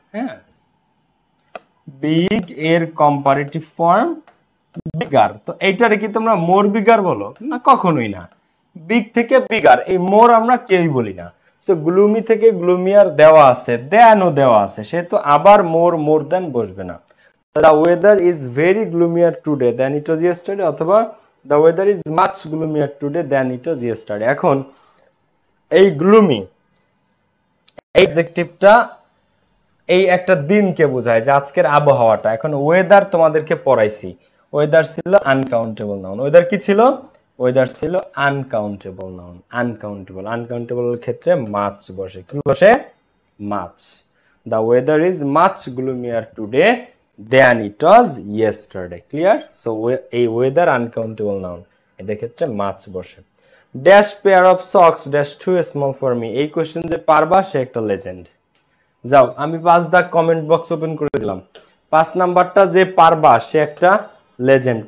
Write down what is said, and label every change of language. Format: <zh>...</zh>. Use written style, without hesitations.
<bn>হ্যাঁ, বিগ এর comparative form bigger, তো এইটারে কি তোমরা মোর বিগার বলো? না, কখনোই না। বিগ থেকে বিগার, এই মোর আমরা কেউই বলি না। সো গ্লুমি থেকে গ্লুমিয়ার দেওয়া আছে, দেনও দেওয়া আছে, সেহেতু আবার মোর, মোর দেন বসবে না।</bn> <en>The weather is very gloomier today than it was yesterday, অথবা the weather is much gloomier today than it was yesterday।</en> <bn>এখন এই গ্লুমি এই অ্যাডজেক্টিভটা এই একটা দিনকে বোঝায়, যে আজকের আবহাওয়াটা। এখন ওয়েদার তোমাদেরকে পড়াইছি, ওয়েদার ছিল আনকাউন্টেবল নাউন। ওয়েদার কি ছিল? ওয়েদার ছিল আনকাউন্টেবল নাউন। আনকাউন্টেবল, আনকাউন্টেবল ক্ষেত্রে মাছ বসে, কি বসে? মাছ।</bn> <en>The weather is much gloomier today than it was yesterday, clear?</en> <bn>So এই ওয়েদার আনকাউন্টেবল নাউন, এদের ক্ষেত্রে মাছ বসে।</bn> <en>dash pair of socks dash too small for me,</en> <bn>এই কোশ্চেন যে পারবা সে একটা লেজেন্ড। যাও, আমি 5 দাগ কমেন্ট বক্স ওপেন করে দিলাম, 5 নাম্বারটা যে পারবা সে একটা লেজেন্ড।</bn>